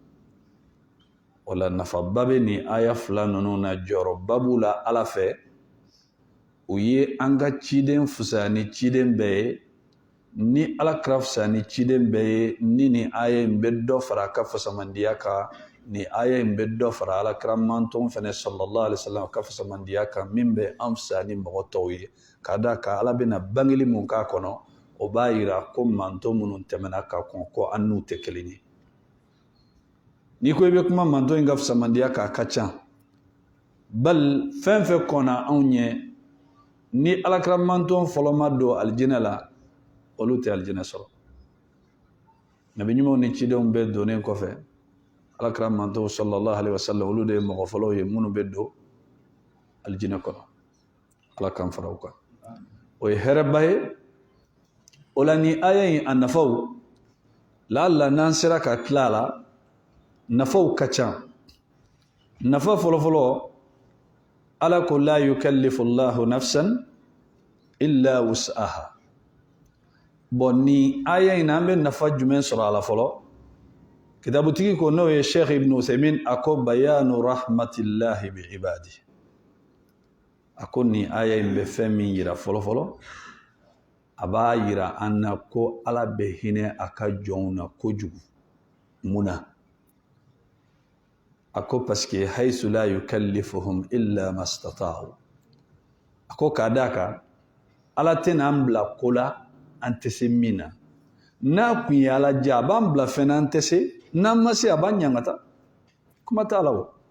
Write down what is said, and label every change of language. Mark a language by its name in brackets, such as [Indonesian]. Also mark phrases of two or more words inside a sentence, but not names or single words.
[Bambara] o la nafaba bɛ nin aya 2 ninnu na jɔyɔrɔba b'u la ala fɛ u ye an ka ciden fisaya ni ciden bɛɛ ye ni alakira fisaya ni ciden bɛɛ ye ni nin aya in bɛ dɔ fara a ka fasamandiya kan ni aya in bɛ dɔ fara alakira mantɔn fɛnɛ [Arabic] صلى الله عليه وسلم [Bambara] ka fasamandiya kan min bɛ an fisaya ni mɔgɔ tɔw ye ka da kan ala bɛna bangeli mun k'a kɔnɔ o b'a yira ko mantɔn minnu tɛmɛna ka kɔn ko an n'u tɛ kelen ye n'i ko i bɛ kuma mantɔn in ka fasamandiya kan a ka ca bal fɛn fɛn kɔnna anw ɲɛ ni alakira mantɔn fɔlɔ ma don alijinɛ la olu tɛ alijinɛ sɔrɔ nabi ɲumanw ni cidenw bɛɛ donnen kɔfɛ alakira mantɔn [Arabic] صلى الله عليه وسلم [Bambara] olu de ye mɔgɔ fɔlɔw ye minnu bɛ don alijinɛ kɔnɔ ala k'an fara u kan o ye hɛrɛba ye o la ni aya in a nafaw la'alla n'an sera ka tila a la nafaw ka ca nafa fɔlɔfɔlɔ ala ko [Arabic] لا يكلف الله نفسا إلا وسعها [Bambara] bon ni aya in an bɛ nafa jumɛn sɔrɔ a la fɔlɔ kitabutigi ko n'o ye Sheikh Ibn Uthaymin a ko [Arabic] بيان رحمة الله بعباده [Bambara] a ko ni aya in bɛ fɛn min yira fɔlɔfɔlɔ a b'a yira an na ko ala bɛ hinɛ a ka jɔnw na kojugu mun na a ko [French] parce que [Arabic] حيث لا يكلفهم إلا ما استطاعوا [Bambara] a ko k'a d'a kan ala tɛna an bila ko la an tɛ se min na n'a kun ye ala diya a b'an bila fɛn na an tɛ se n'an ma se a b'an ɲangata kuma t'a la o